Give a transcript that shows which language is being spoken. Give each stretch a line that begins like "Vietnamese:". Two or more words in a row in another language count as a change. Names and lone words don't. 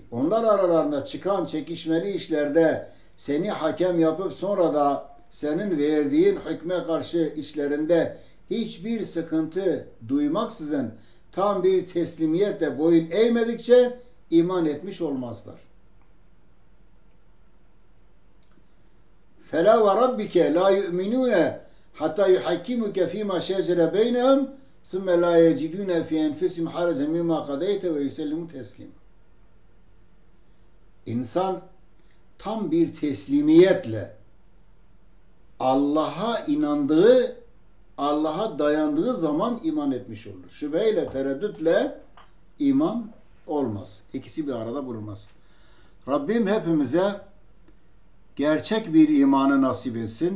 Turkish: Onlar aralarında çıkan çekişmeli işlerde seni hakem yapıp sonra da senin verdiğin hükme karşı işlerinde hiçbir sıkıntı duymaksızın tam bir teslimiyetle boyun eğmedikçe iman etmiş olmazlar.
Arabic: فَلَا وَرَبِّكَ لَا يُؤْمِنُونَ حَتَّى يُحَكِّمُكَ فِي مَا شَجَرَ بَيْنَهُمْ ثُمَّ لَا يَجِدُونَ فِي أَنْفُسِهِمْ حَرَجًا مِمَّا قَضَيْتَ وَيُسَلِّمُوا تَسْلِيمًا.
Turkish: İnsan tam bir teslimiyetle Allah'a inandığı, Allah'a dayandığı zaman iman etmiş olur. Şüpheyle, tereddütle iman olmaz. İkisi bir arada bulunmaz. Rabbim hepimize gerçek bir imanı nasip etsin.